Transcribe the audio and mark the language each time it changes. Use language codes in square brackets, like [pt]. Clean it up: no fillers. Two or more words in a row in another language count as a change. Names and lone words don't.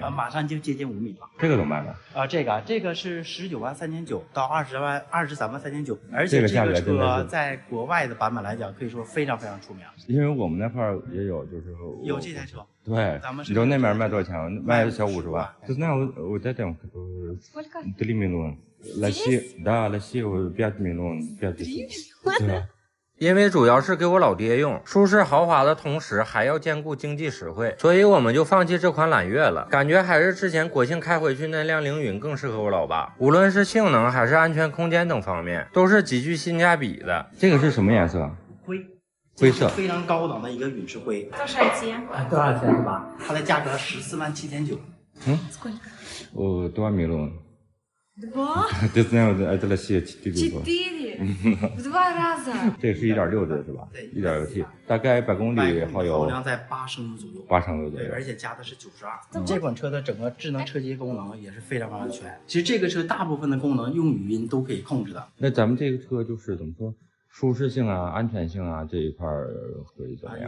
[zh] 马上就接近5米了。这个怎么办呢？这个是19.399万到23.399万，而且这个车在国外的版本来讲，可以说非常非常出名。因为我们那块儿也有，就是有这台车。对，你知道那边卖多少钱吗？卖小50 万。 [ru] Ты знал, вот это Сколько? 3 миллиона. Россия 5 миллион, 5 [zh] 因为主要是给我老爹用，舒适豪华的同时还要兼顾经济实惠，所以我们就放弃这款揽月了。感觉还是之前国庆开回去那辆凌云更适合我老爸，无论是性能还是安全空间等方面，都是极具性价比的。这个是什么颜色？灰色，非常高档的一个陨石灰。多少钱？多少钱是吧？它的价格14.799万。 [ru] Сколько? 2 миллиона. 2? Ты знаешь, это Россия 4. 4? В 2 раза. [zh] 这是1.6的是吧？对，1.6T，大概100公里耗油量在8升左右。 8升左右，而且加的是92。这款车的整个智能车机功能也是非常非常全。其实这个车大部分的功能用语音都可以控制的。那咱们这个车就是怎么说？舒适性啊、安全性啊这一块会怎么样？